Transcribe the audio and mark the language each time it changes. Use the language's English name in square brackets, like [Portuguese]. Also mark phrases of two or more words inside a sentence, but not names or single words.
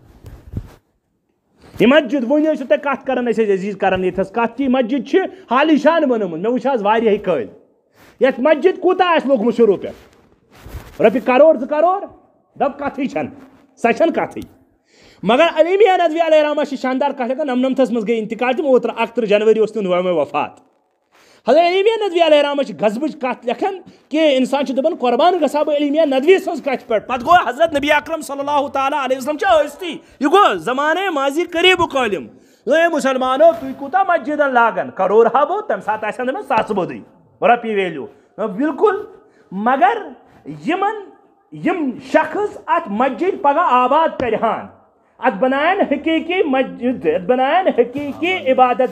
[Kashmiri] یہِ مسجد وُنہِ ٲسِو تُہۍ کتھ کران أسۍ ٲسۍ عزیٖز کران ییٚتھس کتھ کہِ یہِ مسجد چھِ حالی شان بنٲومٕژ مےٚ وٕچھ آز واریاہٕے قٲیل یتھ مسجد کوٗتاہ آسہِ لوٚگمُت شروٗع پٮ۪ٹھ رۄپیہِ کرور 2 کرور دپ کتھٕے چھنہٕ سۄ چھنہٕ کتھٕے مگر علیمیہ ندوی علیہ رحمہ چھِ شاندار کتھ ہٮ۪کان 99 منٛز گٔے انتقال تِم اوترٕ 31 جنوری اوس تِہُنٛد ووٚنمُت وفات حضرت علیمیہ ندوی [Arabic] علیہ رحمہ [Kashmiri] چھِ غضبٕچ کتھ لیکھان کہِ انسان چھُ دپان قۄربان گژھٕ ہا بہٕ علیمیہ ندوی سٕنٛز کتھِ پٮ۪ٹھ پتہٕ گوٚو حضرت نبی اکرم [Arabic] صلی اللہ تعالیٰ علیہ وسلم [Kashmiri] چھِ ٲسۍتٕے یہِ گوٚو زمانے ماضی قریٖبُک عٲلِم اے مُسلمانو تُہۍ کوٗتاہ مسجدن لاگان کرور ہا بہٕ تمہِ ساتہٕ آسن دپان ساسہٕ بوٚدُے رۄپیہِ ویلیوٗ بالکُل مگر یِم شخص اتھ مسجد پگاہ آباد کرہان اتھ بناین حقیٖقی مسجد اتھ بناین حقیٖقی عبادت